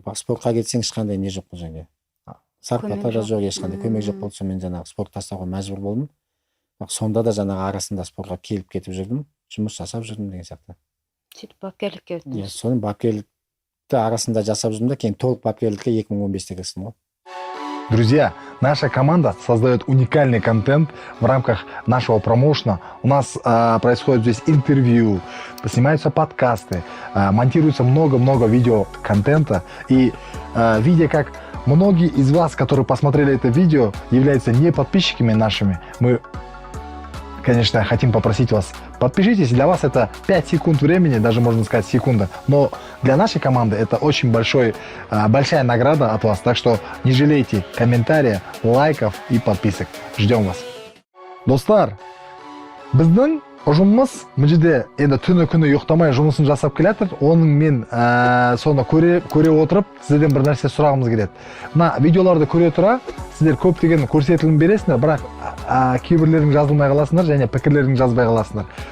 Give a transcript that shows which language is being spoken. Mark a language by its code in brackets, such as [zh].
[kk] Спортқа кетсең ешқандай не жоқ бұл жерде. Зарплата да жоқ, ешқандай көмек жоқ болды. Сонымен жаңағы спорт тастауға мәжбүр болдым. Сонда да жаңағы арасында спортқа келіп кетіп жүрдім, жұмыс жасап жүрдім деген сияқты. Сөйтіп бапкерлікке өттіңіз. Иә, соның бапкерлікті арасында жасап жүрдім да, кейін толық бапкерлікке 2015-те кірістім ғой. [ru] Друзья, наша команда создает уникальный контент в рамках нашего промоушена. У нас происходит здесь интервью, снимаются подкасты, монтируется много-много видеоконтента. И видя, как многие из вас, которые посмотрели это видео, являются не подписчиками нашими, мы, конечно, хотим попросить вас, подпишитесь. Для вас это 5 секунд времени, даже можно сказать секунда. Но для нашей команды это очень большая награда от вас. Так что не жалейте комментариев, лайков и подписок. Ждем вас. [kk] Достар, біздің ұжымымыз бұл жерде енді түні күні ұйықтамай жұмысын жасап келатыр. Оның мен соны көре отырып, сіздерден бір нәрсе сұрағымыз келеді. Мына видеоларды көре тұра, сіздер көптеген көрсетілім бересіңдер, бірақ кейбірлерің жазылмай қаласыңдар және пікірлерің жазбай қаласыңдар.